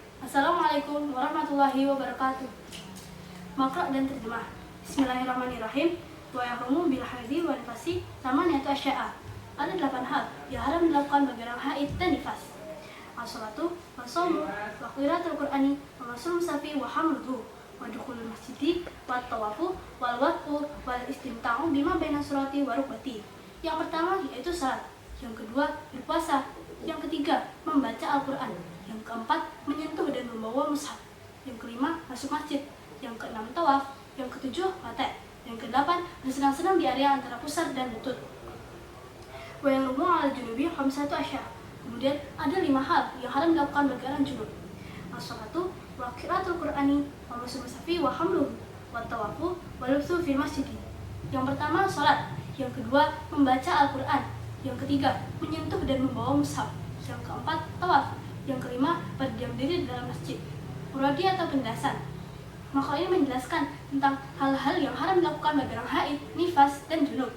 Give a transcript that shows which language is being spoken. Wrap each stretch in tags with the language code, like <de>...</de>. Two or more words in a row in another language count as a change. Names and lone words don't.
<ar>السلام عليكم ورحمة الله وبركاته.</ar> <id>Makro dan terjemah.</id> <ar>بسم الله الرحمن الرحيم. ويحرم بالحيض والنفاس ثمانية أشياء.</ar> <id>Ada 8 hal yang haram dilakukan bagi orang haid dan nifas.</id> <ar>الصلاة والصوم وقراءة القرآن ومس المصحف وحمله ودخول المسجد والطواف والوطء والاستمتاع بما بين السرة والركبة.</ar> <id>Yang pertama yaitu salat, yang kedua berpuasa, yang ketiga membaca Al-Qur'an, yang keempat menyentuh dan membawa mushaf, yang kelima masuk masjid, yang keenam tawaf, yang ketujuh wate', yang kedelapan bersenang-senang di area antara pusar dan lutut.</id> <ar>ويحرم على الجنب خمسة أشياء'.</ar> <id>Kemudian ada 5 hal yang haram dilakukan bagi orang junub.</id> <ar>الصلاة وقراءة القرآن ومس المصحف وحمله والطواف واللبث في المسجد.</ar> <id>Yang pertama salat, yang kedua membaca Al-Qur'an, yang ketiga menyentuh dan membawa mushaf, yang keempat tawaf, yang kelima berdiam diri di dalam masjid. Muradi atau penjelasan. Maka ini menjelaskan tentang hal-hal yang haram dilakukan bagi orang haid, nifas, dan junub.</id>